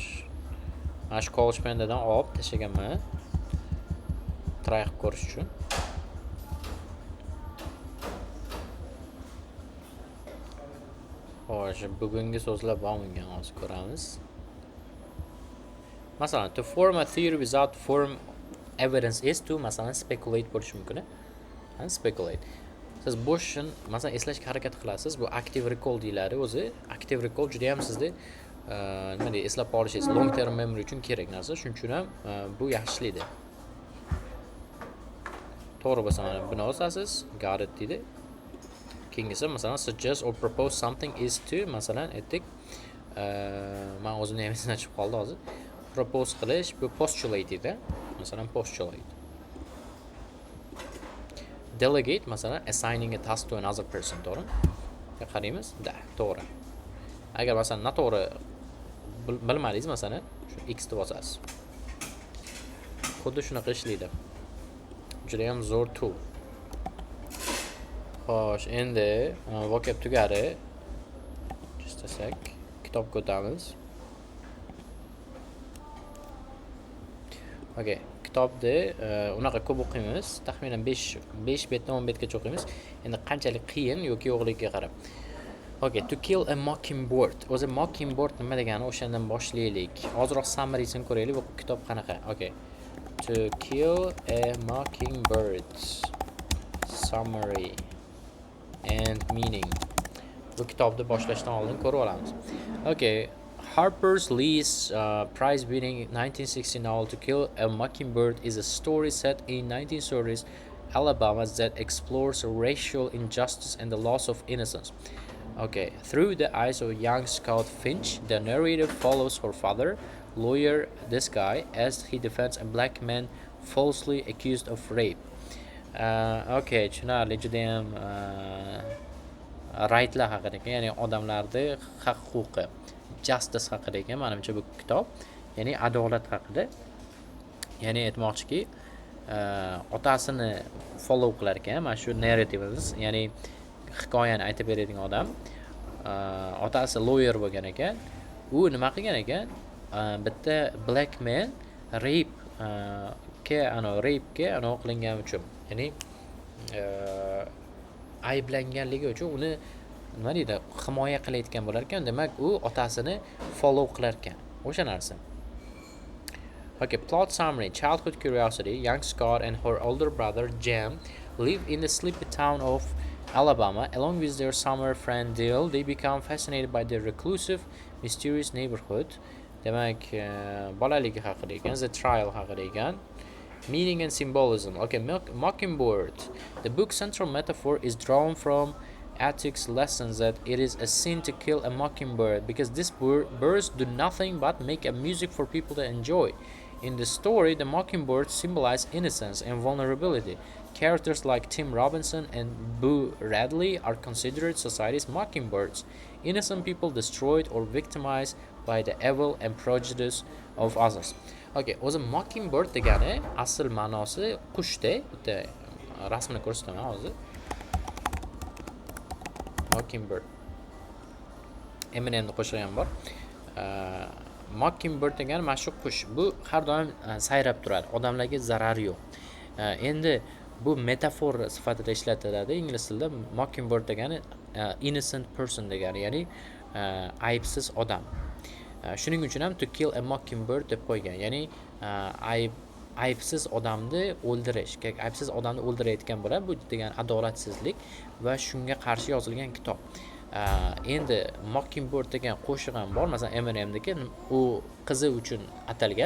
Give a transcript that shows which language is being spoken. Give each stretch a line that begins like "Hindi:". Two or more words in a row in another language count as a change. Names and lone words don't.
Uzbek: Mana shu CouchPandadan olib tashlaganman. Try qilib ko'rish uchun. Xo'sh, bugungi so'zlar bormi hozir ko'ramiz. Masalan,
English: to form a theory without form evidence is to masalan speculate
Uzbek: bo'lishi mumkin.
English: Speculate.
Uzbek: Siz bo'shin masalan eslashga harakat qilasiz. Bu
English: active recall
Uzbek: deyiladi o'zi.
English: Active recall
Uzbek: juda ham sizda nima deydi, eslab qolishingiz
English: long term memory
Uzbek: uchun kerak narsa. Shuning uchun ham bu yaxshilaydi. To'g'ri bo'lsa mana buni olasiz,
English: got it
Uzbek: deydi. Keyingisi masalan
English: suggest or propose something is to
Uzbek: masalan aytdik. Men o'zimning ham esimdan chiqib qoldi hozir. Propose qilish bu postulate edi.
English: Masalan postulate. Delegate masalan assigning a task to another person,
Uzbek: to'g'ri? Qaraymiz. Da, to'g'ri. Agar masalan noto'g'ri bilmadingiz masalan shu x deb bosasiz. Xuddi shunaqa ishlaydi. Juda ham zo'r tool. Xo'sh, endi vocab tugadi.
English: Just a sec.
Uzbek: Kitobga o'tamiz. Okay, kitobda unaqa ko'p o'qiymiz. Taxminan 5 betdan 10 betgacha o'qiymiz. Endi qanchalik qiyin yoki yo'qligiga qarab.
English: Okay, to kill a mockingbird.
Uzbek: O'zi mockingbird nima degani o'shandan boshlaylik. Hozirroq summary'sini ko'raylik. Bu kitob qanaqa?
English: Okay. To kill a mockingbird. Summary and meaning.
Uzbek: Bu kitobni boshlashdan oldin ko'rib olamiz.
English: Okay. Harper's Lee's prize-winning 1960 novel To Kill a Mockingbird is a story set in 1930s Alabama that explores racial injustice and the loss of innocence. Okay, through the eyes of young Scout Finch, the narrator follows her father, lawyer this guy, as he defends a black man falsely accused of rape.
Uzbek: Okay, tushunarli, juda ham rightlar haqida, ya'ni odamlarning haq-huquqi, justice haqida ekan menimcha bu kitob, ya'ni adolat haqida. Ya'ni aytmoqchiki, otasini follow qilar ekan, mana shu narrativimiz, ya'ni hikoyani aytib beradigan odam. Otasi lawyer bo'lgan ekan. U nima qilgan ekan? Bitta
English: black man
Uzbek: rape qilingan uchun, ya'ni ayblanganligi uchun uni nima deydi, himoya qilayotgan bo'lar ekan. Demak, u otasini follow qilar ekan. O'sha narsa.
English: Okay, plot summary. Childhood curiosity. Young Scott and her older brother Jam live in the sleepy town of Alabama. Along with their summer friend Dale, they become fascinated by the reclusive, mysterious neighborhood.
Uzbek: Demak, bolaligi haqida ekan,
English: the trial
Uzbek: haqida ekan.
English: Meaning and symbolism. Okay, Mockingbird. The book's central metaphor is drawn from ethics lessons that it is a sin to kill a mockingbird because these birds do nothing but make a music for people to enjoy. In the story, the mockingbirds symbolize innocence and vulnerability. Characters like Tim Robinson and Boo Radley are considered society's mockingbirds, innocent people destroyed or victimized by the evil and prejudice of others.
Uzbek: Okay, o'zi mockingbird degani asl ma'nosi qushda. Bitta rasmini ko'rsataman hozir. Mockingbird. Eminemni qo'shig'i ham bor. Mockingbird degani mana shu qush. Bu har doim sayrab turadi. Odamlarga zarari yo'q. Endi bu metafor sifatida ishlatiladi ingliz tilida. Mockingbird degani
English: innocent person
Uzbek: degani, ya'ni aybsiz odam. Shuning uchun ham to kill a mockingbird deb qo'ygan. Ya'ni aybsiz odamni o'ldirish, aybsiz odamni o'ldirayotgan bo'ladi. Bu degan adolatsizlik va shunga qarshi yozilgan kitob. Endi Mockingbird degan qo'shiq ham bor, masalan Eminemniki, u qizi uchun atalgan.